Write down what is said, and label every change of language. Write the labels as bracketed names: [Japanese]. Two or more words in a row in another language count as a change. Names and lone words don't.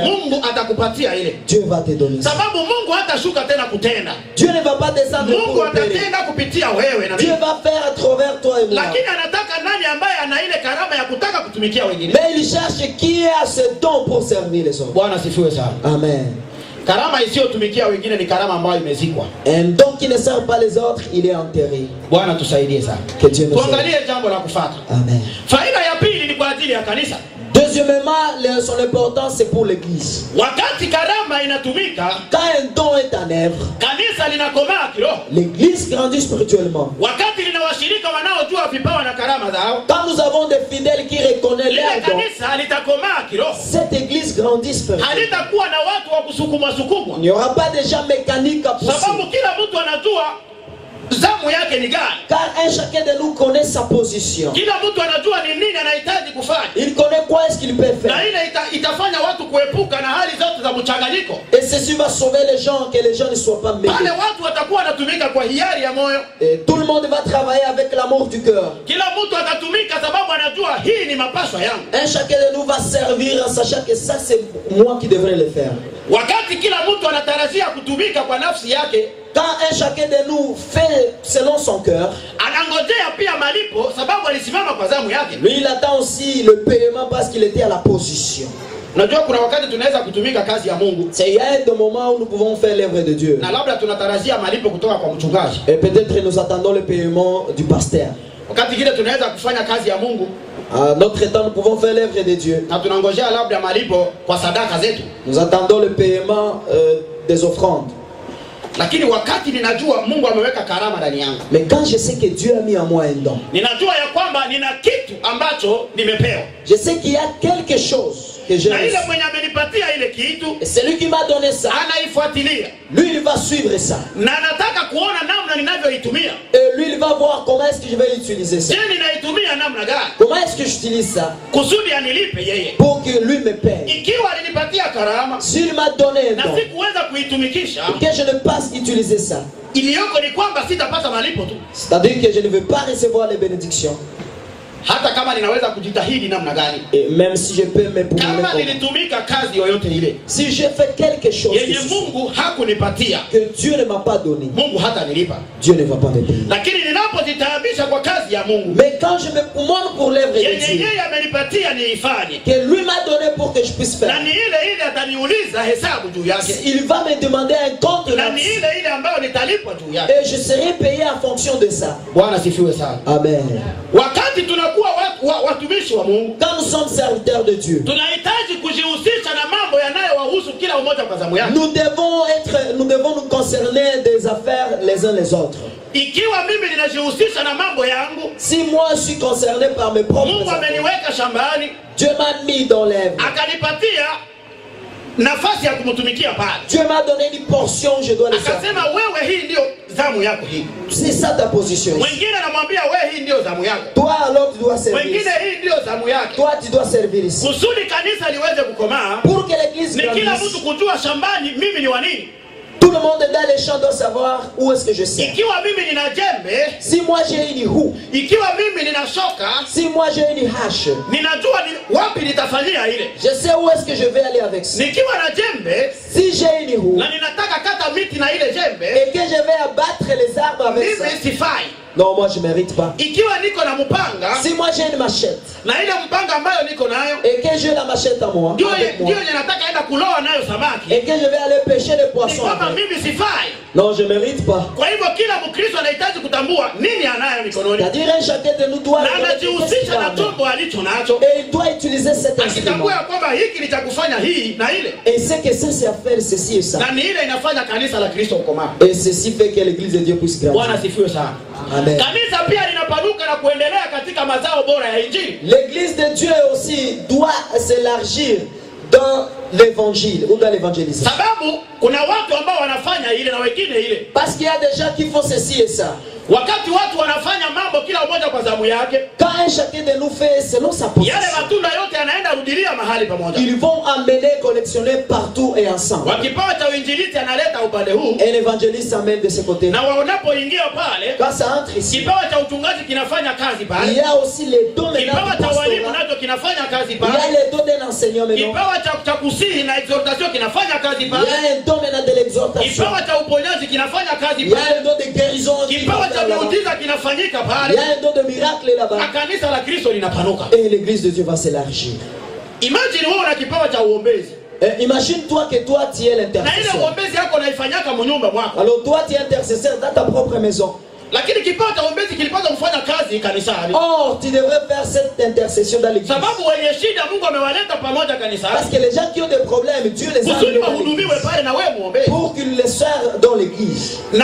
[French] Dieu va te donner ça. Dieu ne va pas descendre pour opérer. Dieu va faire à travers toi et moi. Mais il cherche qui a ce don pour servir les autres. Amen. [Swahili] Karama isiyotumikia wengine ni karama ambayo imezikwa. [French] Un don qui ne sert pas les autres, il est enterré. [Swahili] Bwana tusaidie sana. [French] Que Dieu nous aide. [Swahili] Tuangalie jambo la kufuata. Amen. Faida ya pili ni kwa ajili ya kanisa. [French] Deuxièmement, son importance c'est pour l'église. [Swahili] Wakati karama inatumika, [French] quand un don est en œuvre, [Swahili] kanisa linakomaa kiroho. [French] L'église grandit spirituellement. [Swahili] Wakati lina washirika wanaojua vipawa na karama zao, [French] quand nous avons des fidèles qui reconnaissent leurs dons, [Swahili] kanisa litakomaa kiroho. [French] Cette église grandit spirituellement. [Swahili] Halitakuwa na watu wa kusukuma sukuma. [French] Il n'y aura pas de gens mécaniques à pousser. [Swahili] Sababu kila mtu anajua zamu yake ni gani. [French] Car un chacun de nous connaît sa position. [Swahili] Kila mtu anajua ni nini anahitaji kufanya. [French] Il connaît quoi est-ce qu'il peut faire. [Swahili] Na ile itafanya watu kuepuka na hali zote za mchanganyiko. [French] Et ceci va sauver les gens, que les gens ne soient pas mêlés. [Swahili] Wale watu watakuwa wanatumika kwa hiari ya moyo. [French] Et tout le monde va travailler avec l'amour du cœur. [Swahili] Kila mtu atatumika sababu anajua hii ni mapaswa yangu. [French] Un chacun de nous va servir en sachant que ça c'est moi qui devrais le faire. [Swahili] Wakati kila mtu anatarajia kutumika kwa nafsi yake, [French] quand un chacun de nous fait selon son cœur, [Swahili] anangojea pia malipo sababu alisimama kwa zamu yake. [French] Lui il attend aussi le paiement parce qu'il était à la position. [Swahili] Unajua kuna wakati tunaweza kutumika kazi ya Mungu. [French] C'est il y a un moment où nous pouvons faire l'œuvre de Dieu. [Swahili] Na labda tunatarajia malipo kutoka kwa mchungaji. [French] Et peut-être nous attendons le paiement du pasteur. [Swahili] Wakati kile tunaweza kufanya kazi ya Mungu. [French] À notre temps nous pouvons faire l'œuvre de Dieu. [Swahili] Na tunangojea labda malipo kwa sadaka zetu. [French] Nous attendons le paiement des offrandes. [Swahili] Lakini wakati ninajua Mungu ameweka karama ndani yangu. [French] Mais quand je sais que Dieu a mis en moi un don. [Swahili] Ninajua ya kwamba nina kitu ambacho nimepewa. [French] Je sais qu'il y a quelque chose que j'ai. [Swahili] Na ile mwenye amenipatia ile kitu, [French] et celui qui m'a donné ça, [Swahili] anaifuatilia. [French] Lui il va suivre ça. [Swahili] Na nataka kuona namna ninavyoitumia. [French] Et lui il va voir comment est-ce que je vais utiliser ça. [Swahili] Je ninaitumia namna gani? [French] Comment est-ce que j'utilise ça? [Swahili] Kusudi anilipe yeye. [French] Pour que lui me paye. [Swahili] Ikiwa alinipatia karama, [French] s'il m'a donné un don, [Swahili] na sikuweza kuitumikisha, [French] et que je ne passe utiliser ça, [Swahili] iliyoko ni kwamba sitapata malipo tu. [French] C'est-à-dire que je ne veux pas recevoir les bénédictions. [Swahili] Hata kama ninaweza kujitahidi namna gani. [French] Et même si je peux me prouver [Swahili] kama nilitumika kazi yoyote ile. [French] Si j'ai fait quelque chose [Swahili] yenye Mungu hakunipatia, [French] que Dieu ne m'a pas donné, [Swahili] Mungu hata nilipa. [French] Dieu ne va pas me payer. [Swahili] Lakini ninapojitaabisha kwa kazi ya Mungu, [French] mais quand je me commande pour l'œuvre de Dieu, [Swahili] yeye amenipatia niifanye, [French] que lui m'a donné pour que je puisse faire, [Swahili] na ni ile ataniuliza hesabu juu yake, [French] il va me demander un compte, [Swahili] na ni ile ambayo nitalipwa juu yake, [French] et je serai payé en fonction de ça. [Swahili] Bwana sifiwe sana. Amen. Wakati tunakuwa watumishi wa Mungu, [French] quand nous sommes serviteurs de Dieu, [Swahili] tunahitaji kujihusisha na mambo yanayowahusu kila mmoja kwa zamu yake. [French] Nous devons nous concerner des affaires les uns les autres. [Swahili] Ikiwa mimi ninajihusisha na mambo yangu, [French] si moi je suis concerné par mes propres [Swahili] Mungu ameniweka shambani, [French] Dieu m'a mis dans l'œuvre, [Swahili] akanipatia nafasi ya kumtumikia pale. [French] Dieu m'a donné une portion, je dois le faire. [Swahili] Akasema wewe, hii ndio zamu yako hii. [French] C'est ça ta position. [Swahili] Mwingine anamwambia wewe, hii ndio zamu yako. [French] Toi alors tu dois servir. [Swahili] Mwingine hii ndio zamu yake. [French] Toi tu dois servir ici. [Swahili] Kusudi kanisa liweze kukomaa, [French] pour que l'église grandisse, [Swahili] ni kila mtu kujua shambani mimi ni wa nini. [French] Tout le monde dans les champs doit savoir où est-ce que je sers. [Swahili] Ikiwa mimi nina jembe, [French] si moi j'ai une houe, [Swahili] ikiwa mimi nina shoka, [French] si moi j'ai une hache, [Swahili] ninajua ni wapi nitafanyia ile. [French] Je sais où est-ce que je vais aller avec ça. [Swahili] Nikiwa na jembe, [French] si j'ai une houe, [Swahili] na ninataka kata miti na ile jembe, [French] et que je vais abattre les arbres avec ça, [Swahili] mimi sifai. [French] Non, moi je mérite pas. [Swahili] Ikiwa niko na mpanga, [French] si moi j'ai une machette, [Swahili] na ile mpanga ambayo niko nayo, [French] et que j'ai la machette à moi, [Swahili] ndio nataka enda kuloa nayo samaki, [French] et que je vais aller pêcher les poissons, [Swahili] kama mimi sifai. [French] Non, je mérite pas. [Swahili] Kwa hivyo kila Mkristo anahitaji kutambua nini anayo mikononi. [French] C'est-à-dire chacun de nous doit [Swahili] anajihusisha na chombo alicho nacho, [French] et il doit utiliser cet instrument. [Swahili] Akitambua kwamba hiki ni cha kufanya hii na ile, [French] et c'est que ça c'est à faire ceci et ça. [Swahili] Na ni ile inafanya kanisa la Kristo kukomaa. [French] Et ceci fait que l'église de Dieu puisse grandir. [Swahili] Bwana sifiwe sana. Amen. Kanisa pia linapanuka na kuendelea katika mazao bora ya injili. [French] L'église de Dieu aussi doit s'élargir dans l'évangile ou dans l'évangélisation. [Swahili] Sababu kuna watu ambao wanafanya ile na wengine ile. [French] Parce qu'il y a des gens qui font ceci et ça. [Swahili] Wakati watu wanafanya mambo kila mmoja kwa zamu yake, [French] quand un chacun de nous fait selon sa position, [Swahili] yale matunda yote yanaenda rudilia mahali pamoja. [French] Ils vont amener, collectionner partout et ensemble. [Swahili] Wakipawa cha uinjilisti analeta upande huu, [French] et l'évangéliste amène de ce côté. [Swahili] Na wanapoingia pale, [French] quand ça entre ici, [Swahili] kipawa cha uchungaji kinafanya kazi pale. [French] Il y a aussi les dons de [Swahili] kipawa cha walimu nacho kinafanya kazi pale. [French] Il y a les dons d'un enseignant maintenant. [Swahili] Kipawa cha kusihi na exhortation kinafanya kazi pale. [French] Il y a un don maintenant de l'exhortation. [Swahili] Kipawa cha uponyaji kinafanya kazi pale. [French] Il y a un don de guérison. [Swahili] Kipawa cha miujiza kinafanyika pale. [French] Il y a un don de miracle là-bas. [Swahili] Kanisa la Kristo linapanuka. [French] Et l'église de Dieu va s'élargir. [Swahili] Imagine wewe una kipawa cha uombezi. [French] Imagine-toi que toi tu es l'intercesseur. Alors toi tu es intercesseur dans ta propre maison. Or, tu devrais faire cette intercession dans l'église. Parce que les gens qui ont des problèmes, Dieu les a amenés pour qu'ils les servent dans l'église.